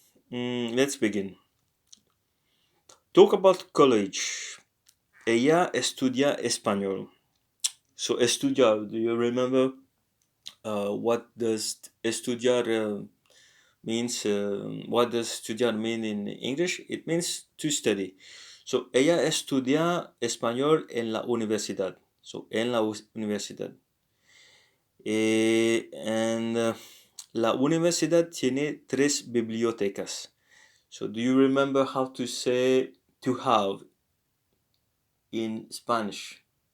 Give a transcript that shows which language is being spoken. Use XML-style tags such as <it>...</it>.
<en>Let's begin. Talk about college.</en> <es>Ella estudia español.</es> <en>So estudiar, do you remember what does estudiar means? What does estudiar mean in English? It means to study.</en> <es>So ella estudia español en la universidad. So en la universidad. And la universidad tiene 3 bibliotecas.</es> <en>So do you remember how to say to have in Spanish?</en>